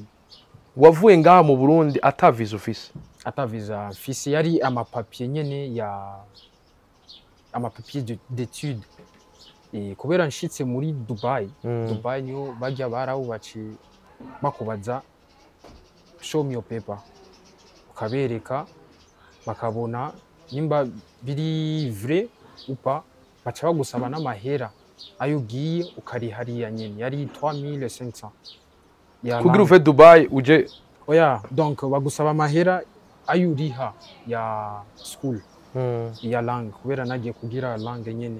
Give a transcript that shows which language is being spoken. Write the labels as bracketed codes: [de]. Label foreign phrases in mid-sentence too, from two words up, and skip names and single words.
[rn] Wavuye ngaha mu Burundi ata visa ufise? Ata visa mfise, yari amapapier nyene amapapier d'étude. Kubera nshitse muri Dubai, Dubai niyo bajya barawubaci bakubaza [en] show me your paper, [rn] ukabereka bakabona nimba biri vrai upa, baca bagusaba n'amahera ayo ugiye ukarihariya nyene, yari 3500 kugira uve Dubai uje. Oya, donc bagusaba amahera ayo uriha ya school ya langue, kubera nagiye kugira langue nyene.